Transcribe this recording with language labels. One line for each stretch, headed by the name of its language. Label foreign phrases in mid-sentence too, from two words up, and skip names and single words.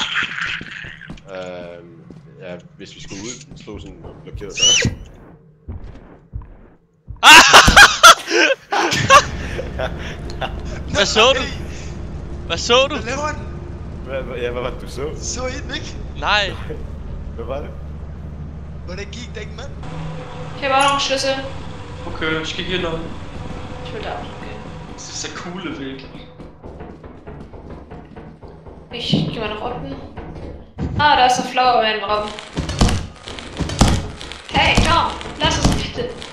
Danish: Ja, hvis vi skulle ud, slå sådan en blokeret dør. Hvad så du? Hvad så du? Hvad laver den? Hvad var det du så? Så I den ikke? Nej. Hvad var det? Hvordan gik den, mand?
German: Hier war noch ein Schlüssel. Okay, ich geh hier lang. Ich will da auch noch gehen. Das ist der coole Weg. Ich geh mal nach unten. Ah, da ist ein
English: Flower Man
German: im Raum. Hey, Tom, lass uns bitte.